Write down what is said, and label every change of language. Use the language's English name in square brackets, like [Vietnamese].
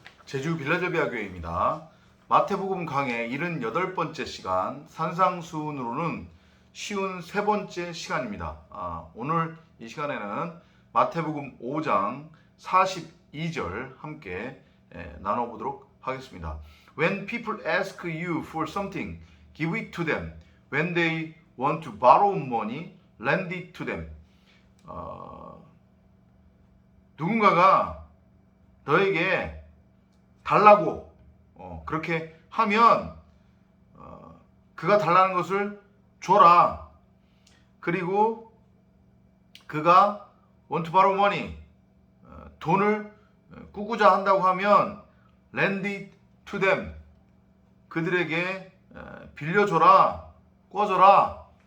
[Korean] 제주 빌라델비아 교회입니다. 마태복음 강의 78번째 시간, 산상수훈으로는 쉬운 세 번째 시간입니다. 오늘 이 시간에는 마태복음 5장 42절 함께 나눠보도록 하겠습니다. [English] When people ask you for something, give it to them. When they want to borrow money, lend it to them. [Korean] 누군가가 너에게 달라고 그렇게 하면 그가 달라는 것을 줘라. 그리고 그가 [English] want to borrow money, [Korean] 돈을 꾸고자 한다고 하면 [English] lend it to them, [Korean] 그들에게 빌려줘라, 꿔줘라.